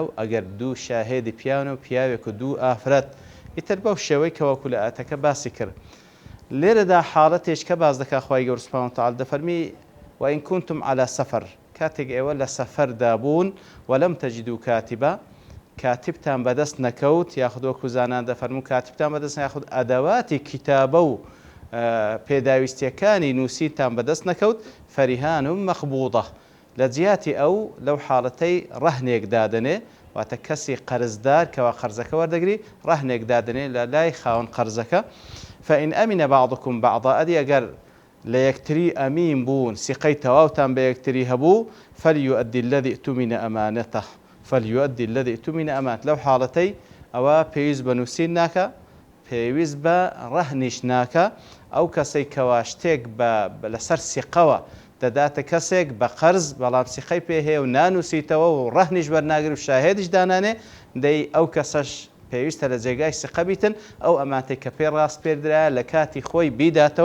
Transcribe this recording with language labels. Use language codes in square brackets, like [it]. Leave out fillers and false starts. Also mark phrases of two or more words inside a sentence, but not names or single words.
[ckb] ئەگەر دوو شاهێدی پیاون و پیاوێک و دوو ئافرەت ئیتر بەو شێوەی کەوەکو لە ئاەتەکە باسی کرد. لێرەدا حاڵەتێک کە باز دەکا خوای گەورە [ar] سوبحانەهو وتەعالا [ckb] دەفەرمی [ar] وإن كنتم على سفر، [ckb] کاتێک ئێوە لە سەفەردا بوون [ar] وەلەم تەجدوا کاتبا، [ckb] کاتبتان بەدەست نەکەوت، یاخود وەکو زانان دەفەرمون کاتبتان بەدەست یاخود ئەدەواتی کتابە و پێداویستیەکانی نووسیتان بەدەست نەکەوت، [ar] فەریهان مەخبووضە، [ckb] لە جیاتی ئەو لەو حاڵەتەی ڕەهنێک دادنێ، واتە کەسی قەرزدار کەوا قەرزەکە وەردەگری ڕەهنێک دادنێ لە لای خاوەن قەرزەکە. [ar] فإن أمن بعضكم بعضا، [ckb] ئەدی ئەگەر لە یەکتری ئەمین بوون، سیقەی تەواوتان بە یەکتری هەبوو، [ar] فەلیؤدی الذی ئتومن ئەمانەتەه، فەلیؤدی الذی ئتومن ئەمانەتەه، [ckb] لەو حاڵەتەی ئەوە پێویست بە نووسین ناکە، پێویست بە ڕەهنیش ناکە، ئەو کەسەی کەوا شتێک لەسەر سیقەوە دەداتە کەسێک بە قەرز بەڵام سیقەی پێ هەیە و نانووسیتەوە و ڕەهنیش بەرناگری و شاهێدیش دانانێ، دەی ئەو کەسەش پێویستە لە جێگای سیقە بیتن، ئەو ئەمانەی کە پێ ڕاست پێدرایە لە کاتی خۆی بیداتەوە.